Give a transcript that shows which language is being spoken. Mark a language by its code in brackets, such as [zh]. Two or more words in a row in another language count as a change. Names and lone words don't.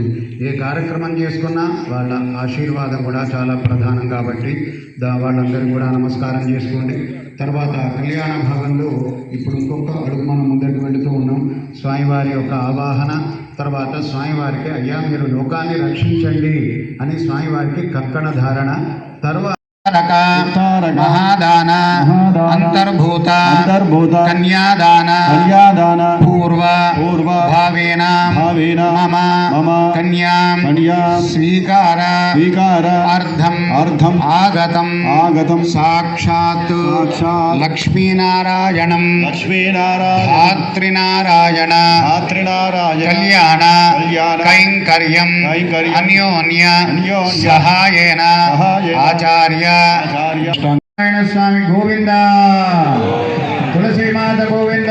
[te] ఏ కార్యక్రమం చేసుకున్నా వాళ్ళ ఆశీర్వాదం కూడా చాలా ప్రధానం కాబట్టి వాళ్ళందరూ కూడా నమస్కారం చేసుకోండి. తర్వాత కళ్యాణ భాగంలో ఇప్పుడు ఇంకొక అడుగు మనం ముందరికి వెళుతూ ఉన్నాం. స్వామివారి యొక్క ఆవాహన తర్వాత స్వామివారికి అయ్యా మీరు లోకాన్ని రక్షించండి అని స్వామివారికి కంకణ ధారణ, తర్వాత [sa] महादान अंतर्भूत कन्यादान पूर्व भावेन मम कन्यां स्वीकार अर्धम आगतम साक्षात् लक्ष्मीनारायणं धात्रिनारायण कल्याण कैंकर्यं अन्योन्य सहायेन आचार्य नारायण स्वामी गोविंद, तुलसी माता गोविंद।